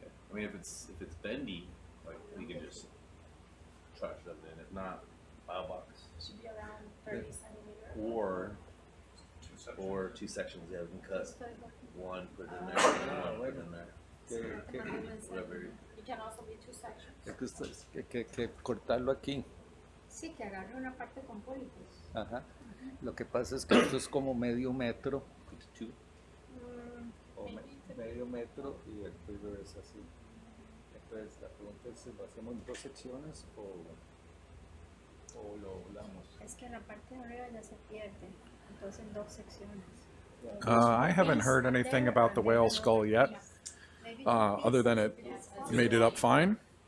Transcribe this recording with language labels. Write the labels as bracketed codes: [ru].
[en] I mean, if it's bendy, like we can just trash them in. If not, file box. Should be around 30 centimeters. Or two sections. Yeah, we can cut one, put it in there, one, put it in there. Whatever. It can also be 2 sections. [es] Es que, que cortarlo aquí. Sí, que agarre una parte con pólipos. Ajá. Lo que pasa es que esto es como medio metro. O medio metro y el tuyo es así. Entonces la pregunta es si lo hacemos en 2 secciones o lo volamos. Es que la parte de arriba ya se pierde. Entonces en 2 secciones. [en] I haven't heard anything about the whale skull yet, other than it made it up fine.